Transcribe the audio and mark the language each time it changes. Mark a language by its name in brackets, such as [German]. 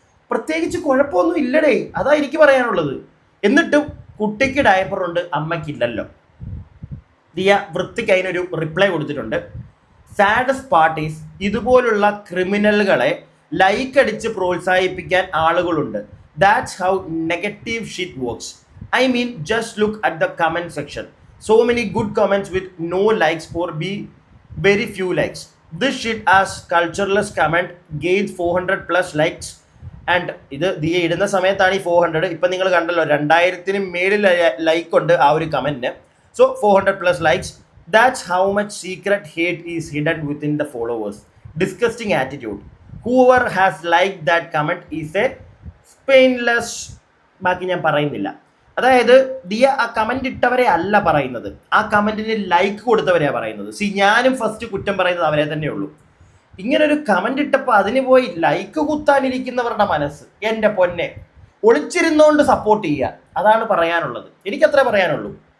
[Malayalam] പ്രത്യേകിച്ച് കുഴപ്പമൊന്നും ഇല്ലടേ, അതാ എനിക്ക് പറയാനുള്ളത്. എന്നിട്ടും കുട്ടിക്ക് ഡയപ്പറുണ്ട്, അമ്മയ്ക്കില്ലല്ലോ. ദിയ വൃത്തിക്ക് അതിനൊരു റിപ്ലൈ കൊടുത്തിട്ടുണ്ട്. സാഡസ്റ്റ് പാർട്ടീസ്, ഇതുപോലുള്ള ക്രിമിനലുകളെ ലൈക്ക് അടിച്ച് പ്രോത്സാഹിപ്പിക്കാൻ ആളുകളുണ്ട്. [English] That's how negative shit works. I mean, just look at the comment section. So many good comments with no likes or very few likes. This shit as cultureless comment gains 400+ likes. [Malayalam] And ഇത് ദിയ ഇടുന്ന സമയത്താണ് ഈ 400. ഇപ്പം നിങ്ങൾ കണ്ടല്ലോ 2000-ന് മേളിൽ like ഉണ്ട് ആ ഒരു കമൻറ്റിന്. [English] So 400+ likes. That's how much secret hate is hidden within the followers. Disgusting attitude. Whoever has liked that comment is a spineless. [Malayalam] ബാക്കി ഞാൻ പറയുന്നില്ല. അതായത് ദിയ ആ കമൻ്റ് ഇട്ടവരെ അല്ല പറയുന്നത്, ആ കമൻറ്റിന് ലൈക്ക് കൊടുത്തവരെയാണ് പറയുന്നത്. ഞാനും ഫസ്റ്റ് കുറ്റം പറയുന്നത് അവരെ തന്നെ ഉള്ളൂ. ഇങ്ങനൊരു കമൻ്റ് ഇട്ടപ്പോൾ അതിന് പോയി ലൈക്ക് കുത്താനിരിക്കുന്നവരുടെ മനസ്സ്, എൻ്റെ പൊന്നെ, ഒളിച്ചിരുന്നുകൊണ്ട് സപ്പോർട്ട് ചെയ്യുക, അതാണ് പറയാനുള്ളത്. എനിക്കത്രേ പറയാനുള്ളൂ.